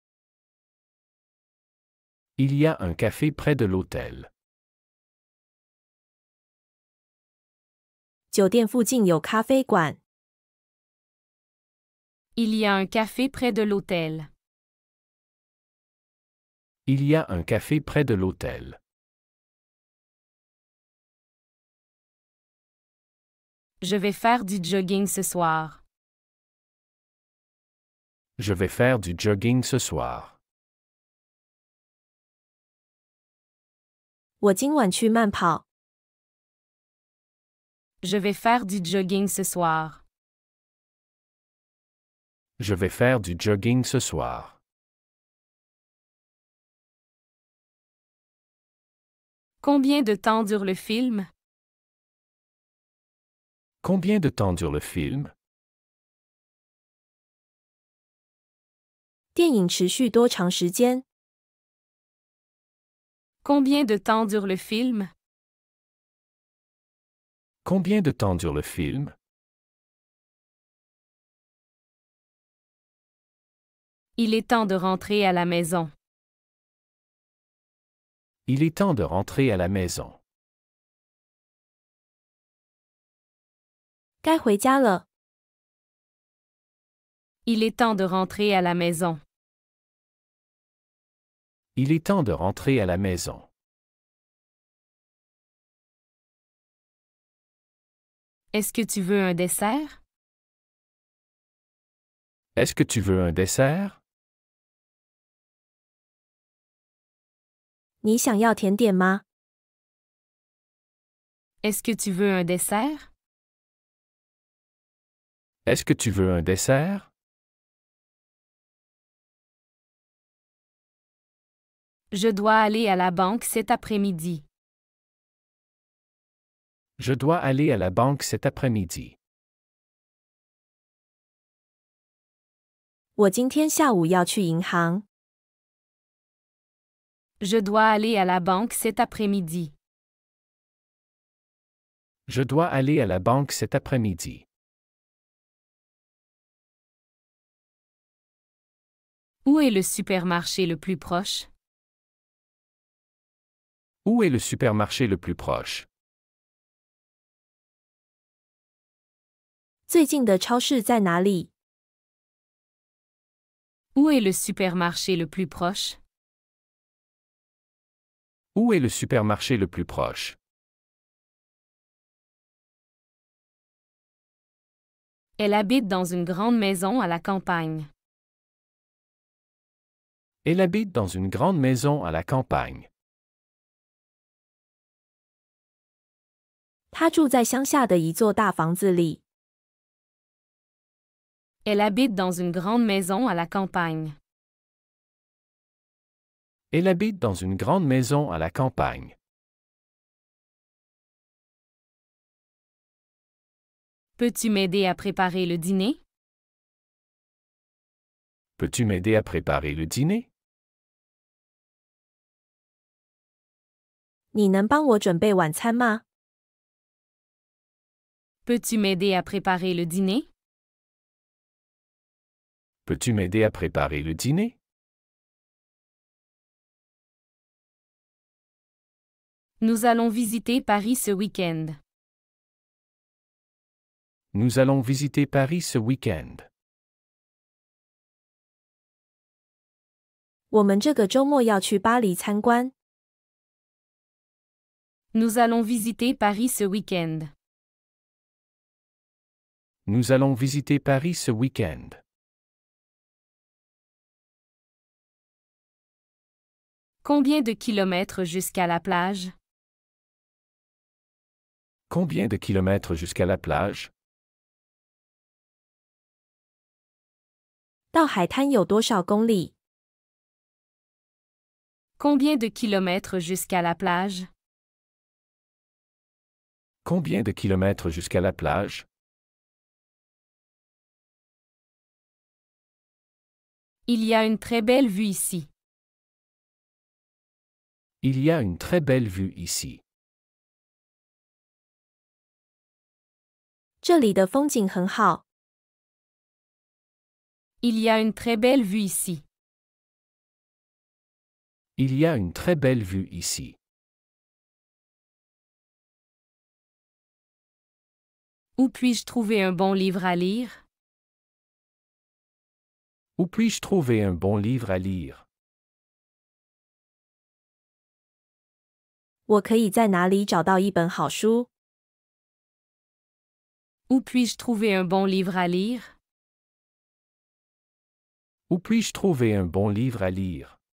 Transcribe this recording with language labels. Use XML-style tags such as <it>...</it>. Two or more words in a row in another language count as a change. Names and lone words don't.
<fr>Il y a un café près de l'hôtel.</fr> <zh>酒店附近有咖啡馆。</zh> <fr>Il y a un café près de l'hôtel. Il y a un café près de l'hôtel. Je vais faire du jogging ce soir. Je vais faire du jogging ce soir.</fr> <zh>我今晚去慢跑。</zh> <fr>Je vais faire du jogging ce soir. Je vais faire du jogging ce soir. Combien de temps dure le film? Combien de temps dure le film?</fr> <zh>电影持续多长时间？</zh> <fr>Combien de temps dure le film? Combien de temps dure le film? Il est temps de rentrer à la maison. Il est temps de rentrer à la maison.</fr> <zh>该回家了。</zh> <fr>Il est temps de rentrer à la maison. Il est temps de rentrer à la maison. Est-ce que tu veux un dessert? Est-ce que tu veux un dessert?</fr> <zh>你想要甜点吗？</zh> <fr>Est-ce que tu veux un dessert? Est-ce que tu veux un dessert? Je dois aller à la banque cet après-midi. Je dois aller à la banque cet après-midi.</fr> <zh>我今天下午要去银行。</zh> <fr>Je dois aller à la banque cet après-midi. Je dois aller à la banque cet après-midi. Où est le supermarché le plus proche? Où est le supermarché le plus proche?</fr> <zh>最近的超市在哪里？</zh> <fr>Où est le supermarché le plus proche? Où est le supermarché le plus proche? Elle habite dans une grande maison à la campagne. Elle habite dans une grande maison à la campagne.</fr> <zh>他住在乡下的一座大房子里。</zh> <fr>Elle habite dans une grande maison à la campagne. Elle habite dans une grande maison à la campagne. Peux-tu m'aider à préparer le dîner? Peux-tu m'aider à préparer le dîner?</fr> <zh>你能帮我准备晚餐吗？</zh> <fr>Peux-tu m'aider à préparer le dîner? Peux-tu m'aider à préparer le dîner? Nous allons visiter Paris ce week-end. Nous allons visiter Paris ce week-end.</fr> <zh>我们这个周末要去巴黎参观。</zh> <fr>Nous allons visiter Paris ce week-end. Nous allons visiter Paris ce week-end. Combien de kilomètres jusqu'à la plage? Combien de kilomètres jusqu'à la plage?</fr> <zh>到海滩有多少公里？</zh> <fr>Combien de kilomètres jusqu'à la plage? Combien de kilomètres jusqu'à la plage? Il y a une très belle vue ici. Il y a une très belle vue ici.</fr> <zh>这里的风景很好。</zh> <fr>Il y a une très belle vue ici. Il y a une très belle vue ici. Où puis-je trouver un bon livre à lire? Où puis-je trouver un bon livre à lire?</fr> <zh>我可以在哪里找到一本好书？</zh> <fr>Où puis-je trouver un bon livre à lire? Où puis-je trouver un bon livre à lire?</fr>